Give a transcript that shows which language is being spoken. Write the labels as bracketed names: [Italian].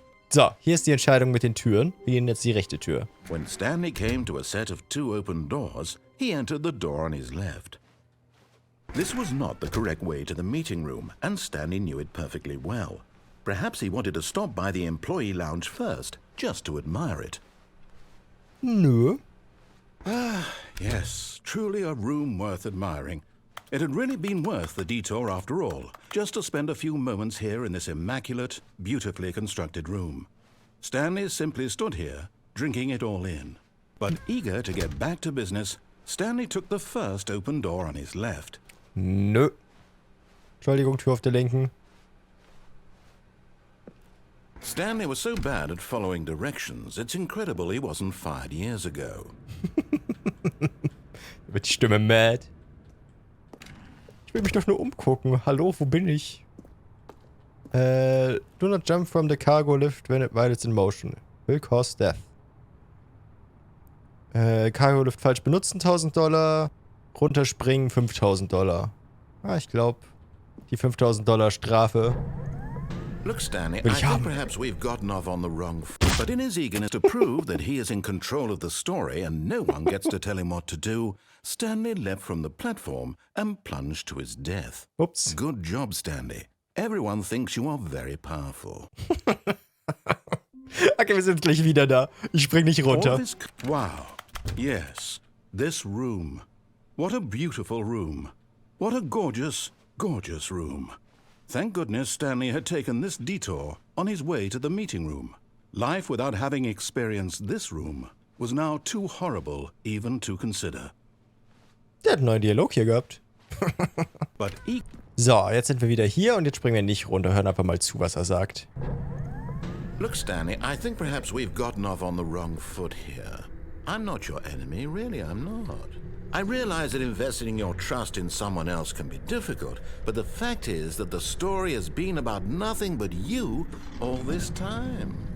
[German] So, hier ist die Entscheidung mit den Türen. Wir gehen jetzt die rechte Tür. [English] When Stanley came to a set of 2 open doors, he entered the door on his left. This was not the correct way to the meeting room, and Stanley knew it perfectly well. Perhaps he wanted to stop by the employee lounge first, just to admire it. [German] Nö. [English] Yes, truly a room worth admiring. It had really been worth the detour after all, just to spend a few moments here in this immaculate, beautifully constructed room. Stanley simply stood here, drinking it all in. But eager to get back to business, Stanley took the first open door on his left. [German] Nö. Entschuldigung, Tür auf der linken. [English] Stanley was so bad at following directions, it's incredible he wasn't fired years ago. [German] Wird die Stimme mad. Ich will mich doch nur umgucken. Hallo, wo bin ich? [English] Do not jump from the cargo lift while it's in motion. Will cause death. [German] Cargo Lift falsch benutzen, $1000. Runterspringen, $5000. Ah, ich glaube, die $5000 Strafe. [English] Look, Stanley, I think perhaps we've gotten off on the wrong foot. But in his eagerness to prove that he is in control of the story and no one gets to tell him what to do, Stanley leapt from the platform and plunged to his death. Ups. Good job, Stanley. Everyone thinks you are very powerful. [German] Okay, wir sind gleich wieder da. Ich spring nicht runter. [English] Wow. Yes. This room. What a beautiful room. What a gorgeous, gorgeous room. Thank goodness Stanley had taken this detour on his way to the meeting room. Life without having experienced this room was now too horrible even to consider. [German] Der hat einen neuen Dialog hier gehabt. So, jetzt sind wir wieder hier und jetzt springen wir nicht runter. Hören einfach mal zu, was er sagt. [English] Look, Stanley, I think perhaps we've gotten off on the wrong foot here. I'm not your enemy, really, I'm not. I realize that investing your trust in someone else can be difficult, but the fact is that the story has been about nothing but you all this time.